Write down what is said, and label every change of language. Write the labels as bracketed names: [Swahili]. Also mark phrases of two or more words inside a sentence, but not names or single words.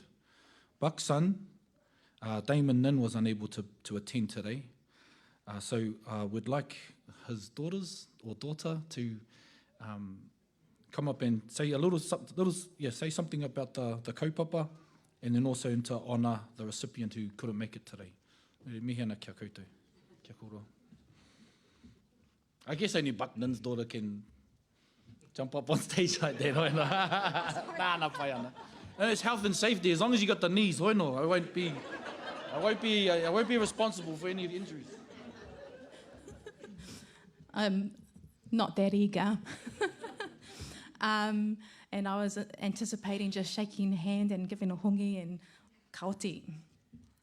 [English] Buck's son, Damon Nin, was unable to attend today, so we'd like his daughter to come up and say say something about the kaupapa, and then also to honour the recipient who couldn't make it today. [Māori] Mihi ana kia koutou. Kia kōrua. [English] I guess only Bucknin's daughter can jump up on stage like that. Nah, [Māori] pai ana. [English] And it's health and safety. As long as you got the knees, I won't be responsible for any of the injuries. I'm not that eager. And I was anticipating just shaking hand and giving a hongi and kaoti.